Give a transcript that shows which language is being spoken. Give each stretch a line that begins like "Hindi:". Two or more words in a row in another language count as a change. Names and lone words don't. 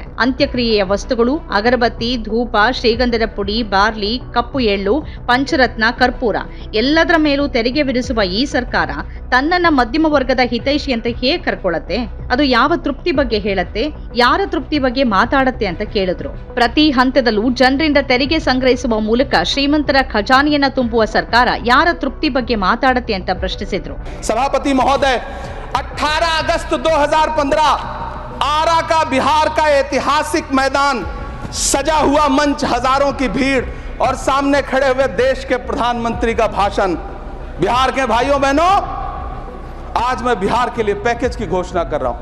Kannada: ಅಂತ್ಯಕ್ರಿಯೆಯ ವಸ್ತುಗಳು, ಅಗರಬತ್ತಿ, ಧೂಪ, ಶ್ರೀಗಂಧದ ಪುಡಿ, ಬಾರ್ಲಿ, ಕಪ್ಪು ಎಳ್ಳು, ಪಂಚರತ್ನ, ಕರ್ಪೂರ ಎಲ್ಲದರ ಮೇಲೂ ತೆರಿಗೆ ವಿಧಿಸುವ ಈ ಸರ್ಕಾರ ತನ್ನನ್ನ ಮಧ್ಯಮ ವರ್ಗದ ಹಿತೈಷಿ ಅಂತ ಹೇಗೆ ಕರ್ಕೊಳ್ಳತ್ತೆ? ಅದು ಯಾವ ತೃಪ್ತಿ ಬಗ್ಗೆ ಹೇಳತ್ತೆ? ಯಾರ ತೃಪ್ತಿ ಬಗ್ಗೆ ಮಾತಾಡತ್ತೆ ಅಂತ ಕೇಳಿದ್ರು. ಪ್ರತಿ ಹಂತದಲ್ಲೂ ಜನರಿಂದ ತೆರಿಗೆ ಸಂಗ್ರಹಿಸುವ ಮೂಲಕ ಶ್ರೀಮಂತರ ಖಜಾನೆಯನ್ನ ತುಂಬುವ ಸರ್ಕಾರ ಯಾರ ತೃಪ್ತಿ ಬಗ್ಗೆ ಮಾತಾಡತ್ತೆ ಅಂತ ಪ್ರಶ್ನಿಸಿದ್ರು.
Hindi: सभापति महोदय, 18 अगस्त 2015 आरा का बिहार का ऐतिहासिक मैदान, सजा हुआ मंच, हजारों की भीड़ और सामने खड़े हुए देश के प्रधानमंत्री का भाषण। बिहार के भाइयों बहनों, आज मैं बिहार के लिए पैकेज की घोषणा कर रहा हूं।